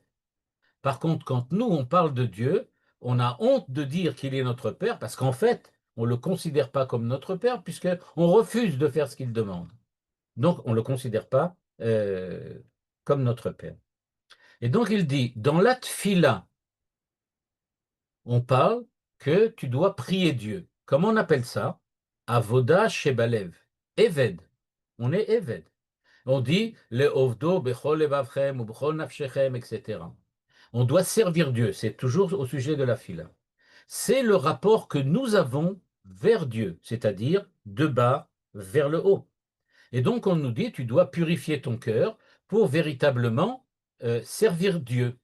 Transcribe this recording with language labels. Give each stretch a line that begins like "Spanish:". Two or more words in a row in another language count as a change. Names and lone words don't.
French: Par contre, quand nous, on parle de Dieu, on a honte de dire qu'il est notre Père, parce qu'en fait, on ne le considère pas comme notre Père, puisqu'on refuse de faire ce qu'il demande. Donc, on ne le considère pas comme notre Père. Et donc, il dit, dans la tfila, on parle que tu dois prier Dieu. Comment on appelle ça?
Hebrew: עבודה שבלב עבד.
French: On est
Hebrew: Eved.
French: On dit le
Hebrew: ולעבדו בכל לבבכם ובכל נפשכם,
French: etc. On doit servir Dieu. C'est toujours au sujet de la fila. C'est le rapport que nous avons vers Dieu, c'est-à-dire de bas vers le haut. Et donc on nous dit, tu dois purifier ton cœur pour véritablement servir Dieu.